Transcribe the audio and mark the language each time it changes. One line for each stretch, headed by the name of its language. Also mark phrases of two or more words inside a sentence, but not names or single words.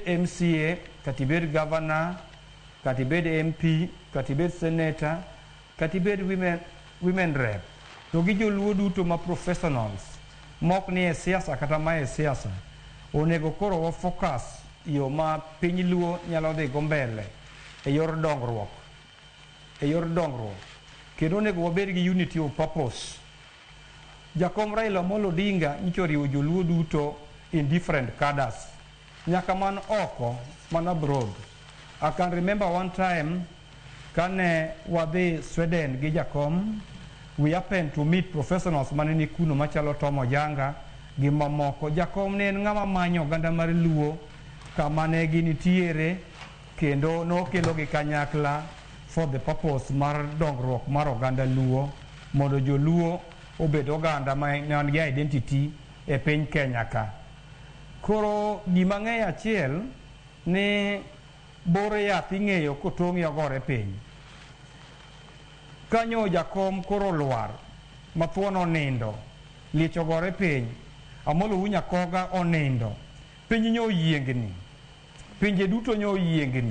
Luo (Kenya and Tanzania): MCA, kati bed governor, kati bed MP, kati bed senator, kati bed
English: women rep,
Luo (Kenya and Tanzania): to gi joluo duto ma professionals mok ni e siasa kata ma e siasa, onego koro wa focus yo ma piny Luo nyalo dhi go mbele e yor dongruok, kendo onego wabed gi
English: unity of purpose.
Luo (Kenya and Tanzania): Jakom Raila Amolo Odinga nyicho riwo joluo duto
English: in different cadres,
Luo (Kenya and Tanzania): nyaka man oko, man abroad.
English: I can remember one time
Luo (Kenya and Tanzania): kane wadhi Sweden gi jakom,
English: we happened to meet professionals
Luo (Kenya and Tanzania): maneni kuno machalo Tom Ojanga gi mamoko. Jakom ne en ng'ama manyo oganda mar Luo kama ne ginitiere, kendo nokelo gi kanyakla
English: for the purpose
Luo (Kenya and Tanzania): mar dongruok mar oganda Luo, mondo joluo obed oganda man gi identity e piny Kenya ka. Koro gima ng'eyo achiel ni bore yath ing'eyo kotong'i ogore piny. Kanyo jakom koro lwar, mathuon onindo, liech ogore piny, Amolo Unyakoga onindo, piny nyo yiengni, pinje duto nyo yiengni.